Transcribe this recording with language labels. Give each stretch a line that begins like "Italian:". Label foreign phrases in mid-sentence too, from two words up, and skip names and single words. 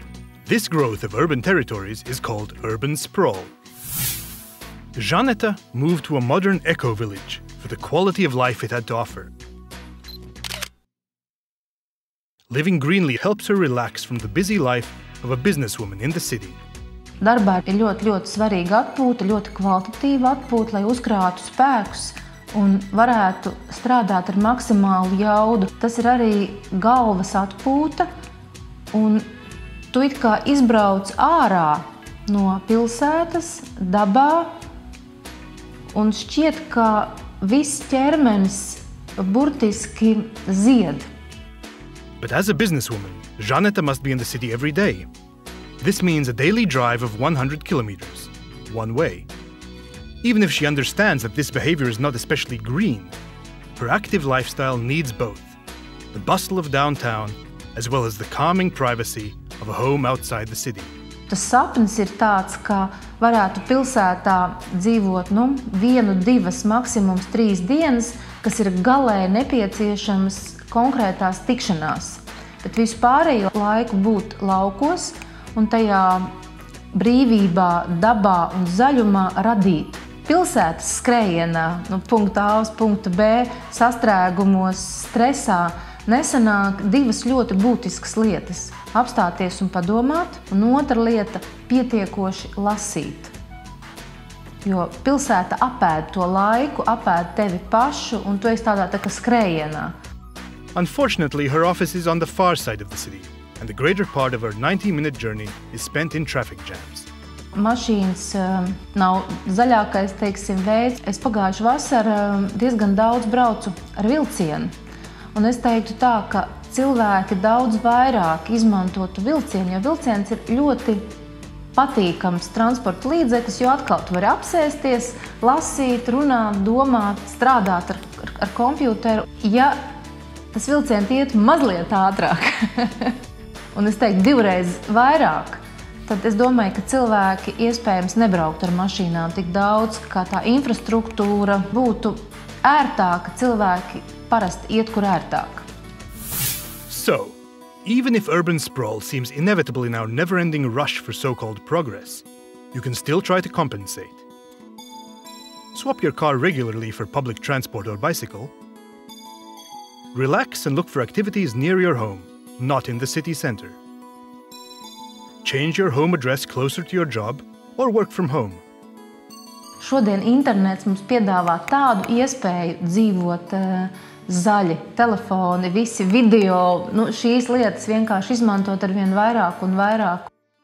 English: This growth of urban territories is called urban sprawl. Żaneta moved to a modern eco-village for the quality of life it had to offer. Living greenly helps her relax from the busy life of a businesswoman in the city.
Latvian: Darbā ir ļoti svarīga atpūta, ļoti kvalitatīva atpūta, lai uzkrātu spēkus un varētu strādāt ar maksimālu jaudu. Tas ir arī galvas atpūta, un tu it kā izbrauc ārā no pilsētas, dabā, un šķiet, ka viss ķermenis burtiski zied.
English: But as a businesswoman, Żaneta must be in the city every day. This means a daily drive of 100 kilometers, one way. Even if she understands that this behavior is not especially green, her active lifestyle needs both the bustle of downtown as well as the calming privacy of a home outside the city.
Latvian: Tas sapnis ir tāds, ka varētu pilsētā dzīvot 1, 2, maksimums 3 dienas, kas ir galēji nepieciešamas konkrētās tikšanās. Bet visu pārējo laiku būt laukos un tajā brīvībā, dabā un zaļumā radīt. Pilsētas skrējienā, no punkta A uz punktu B, sastrēgumos, stresā, nesanāk 2 ļoti būtiskas lietas – apstāties un padomāt, un otra lieta – pietiekoši lasīt. Jo pilsēta apēd to laiku, apēd tevi pašu, un tu esi tādā tā kā skrējienā.
English: Unfortunately, her office is on the far side of the city, and the greater part of her 90-minute journey is spent in traffic jams.
Latvian: Mašīnas nav zaļākais, teiksim, veids. Es pagājušu vasaru diezgan daudz braucu ar vilcienu. Un es teiktu tā, ka cilvēki daudz vairāk izmantotu vilcienu, jo vilciens ir ļoti patīkams transporta līdzeklis, jo atkal tu vari apsēsties, lasīt, runāt, domāt, strādāt ar kompjuteru. Ja tas vilciens iet mazliet ātrāk, un es teiktu 2 reizes vairāk, tad es domāju, ka cilvēki iespējams nebraukt ar mašīnām tik daudz, kā tā infrastruktūra būtu ērtāka, cilvēki parasti iet, kur ērtāk.
English: So, even if urban sprawl seems inevitable in our never-ending rush for so-called progress, you can still try to compensate. Swap your car regularly for public transport or bicycle. Relax and look for activities near your home, not in the city center. Change your home address closer to your job or work from home.
Latvian: Šodien internets mums piedāvā tādu iespēju dzīvot zaļi, telefoni, visi video, šīs lietas vienkārši izmantot arvien vairāk un vairāk.